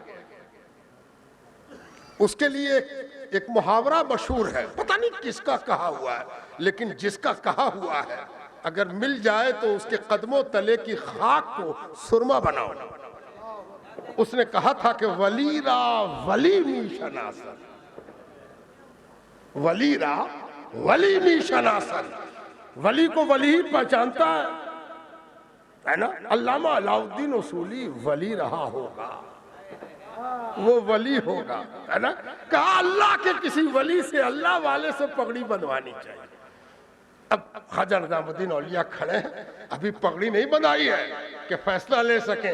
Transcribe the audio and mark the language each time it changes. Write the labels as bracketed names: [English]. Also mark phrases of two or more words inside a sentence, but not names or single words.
[Urdu] اس کے لیے ایک محاورہ مشہور ہے، پتہ نہیں کس کا کہا ہوا ہے، لیکن جس کا کہا ہوا ہے اگر مل جائے تو اس کے قدموں تلے کی خاک کو سرما بناؤ۔ اس نے کہا تھا کہ [Persian] ولی را ولی می شناسن، ولی را ولی می شناسن، [Urdu] ولی کو ولی پہچانتا ہے نا۔ علامہ علاء الدین اصولی ولی رہا ہوگا، وہ ولی ہوگا، ہے نا۔ کہا اللہ کے کسی ولی سے، اللہ والے سے پگڑی بنوانی چاہیے۔ اب خواجہ نظام الدین اولیاء کھڑے ہیں، ابھی پگڑی نہیں بندھائی ہے کہ فیصلہ لے سکیں۔